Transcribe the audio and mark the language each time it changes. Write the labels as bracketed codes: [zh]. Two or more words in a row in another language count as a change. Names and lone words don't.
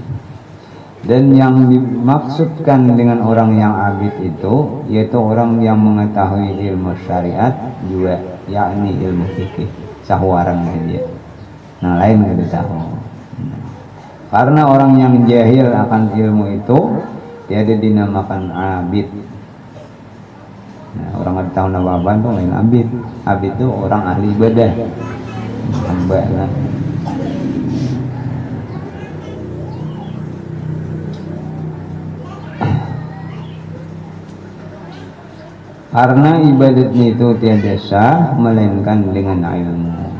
[ms] Dan yang dimaksudkan dengan orang yang abid itu yaitu orang yang mengetahui ilmu syariat juga, yakni ilmu fikih, sahwaran dia. [bjn] Nah, lain kita tahu. [ms] Karena orang yang jahil akan ilmu itu tiada dinamakan abid. [bjn] Nah, orang ada tahu nama apa itu lain abid. Abid itu orang ahli ibadah, hamba lah. [ms] Karena ibadatnya itu tiada sah melainkan dengan ilmu.